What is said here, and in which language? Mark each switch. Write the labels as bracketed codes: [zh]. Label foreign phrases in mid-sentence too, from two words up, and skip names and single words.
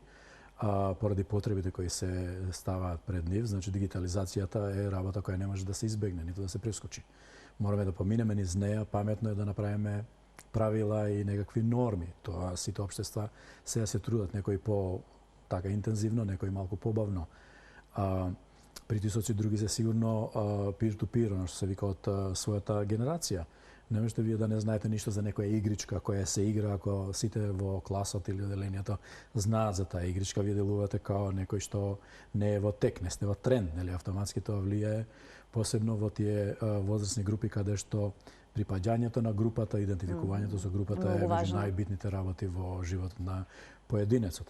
[mk] Поради потребите кои се ставаат пред нив, значи дигитализацијата е работа која не може да се избегне, ниту да се прескочи. Мораме да поминеме низ неја, паметно е да направиме правила и некакви норми. Тоа сите општества сега се трудат, некои по така интензивно, некои малку побавно. Притисоци други се сигурно peer-to-peer, што се вика од својата генерација. Не можете вие да не знаете ништо за некоја игричка која се игра, ако сите во класот или оделението знаат за таа игричка, вие делувате као некој што не е во тек, не сте во тренд, нели? Автоматски тоа влијае посебно во тие возрастни групи каде што припаѓањето на групата, идентификувањето со групата е меѓу најбитните работи во животот на поединецот.